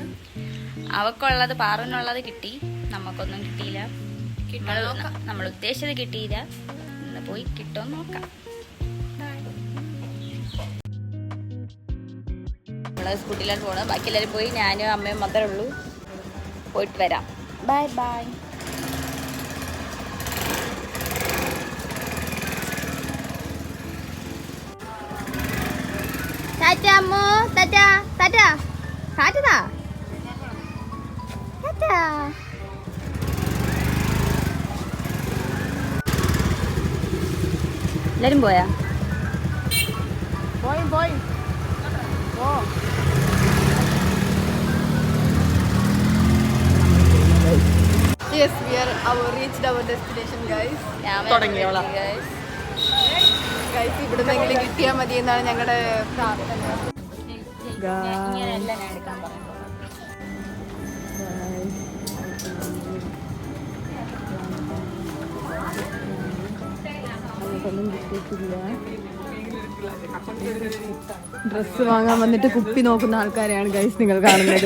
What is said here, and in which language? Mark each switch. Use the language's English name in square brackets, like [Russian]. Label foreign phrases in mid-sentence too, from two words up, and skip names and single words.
[Malayalam] അവക്കുള്ളത് പാറുവിനുള്ളത് കിട്ടി, നമുക്കൊന്നും കിട്ടിയില്ല. നമ്മൾ ഉദ്ദേശിച്ചത് കിട്ടിയില്ല. ഇന്ന് പോയി കിട്ടുമെന്ന് നോക്കാം. നമ്മള് സ്കൂട്ടിയിലാണ് പോകണം. ബാക്കി എല്ലാവരും പോയി, ഞാനും അമ്മയും മാത്രമേ ഉള്ളൂ. പോയിട്ട് വരാം. [English] bye bye. Tata mo, tata, tata, tata, tata. [Malayalam] എല്ലാരും പോയാ? പോയി. [English] Yes, we are reached our destination, guys. [Malayalam] തുടങ്ങിയോളാം. ഗൈസ് ഇവിടുന്നെങ്കിലും കിട്ടിയാൽ മതി എന്നാണ് ഞങ്ങളുടെ പ്രാർത്ഥന. ഇങ്ങനെയല്ല ഞാൻ എടുക്കാൻ പറയുന്നത്. ഡ്രസ്സ് വാങ്ങാൻ വന്നിട്ട് കുപ്പി നോക്കുന്ന ആൾക്കാരെയാണ് ഗൈസ് നിങ്ങൾ കാണുന്നത്.